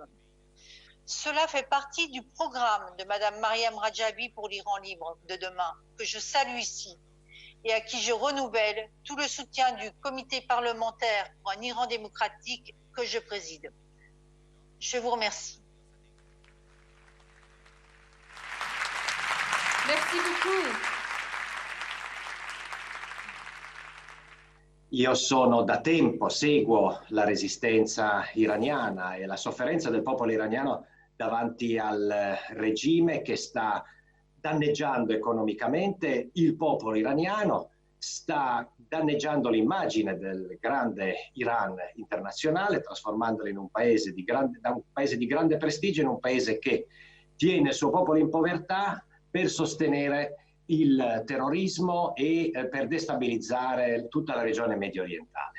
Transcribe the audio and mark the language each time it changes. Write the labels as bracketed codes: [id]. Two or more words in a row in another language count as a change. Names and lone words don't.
[fr] Cela fait partie du programme de Mme Mariam Rajabi pour l'Iran libre de demain, que je salue ici, et à qui je renouvelle tout le soutien du comité parlementaire pour un Iran démocratique que je préside. Je vous remercie. Merci beaucoup. [it] Io sono da tempo, seguo la resistenza iraniana e la sofferenza del popolo iraniano davanti al regime che sta danneggiando economicamente il popolo iraniano, sta danneggiando l'immagine del grande Iran internazionale, trasformandolo in un paese da un paese di grande prestigio in un paese che tiene il suo popolo in povertà per sostenere il terrorismo e per destabilizzare tutta la regione medio orientale.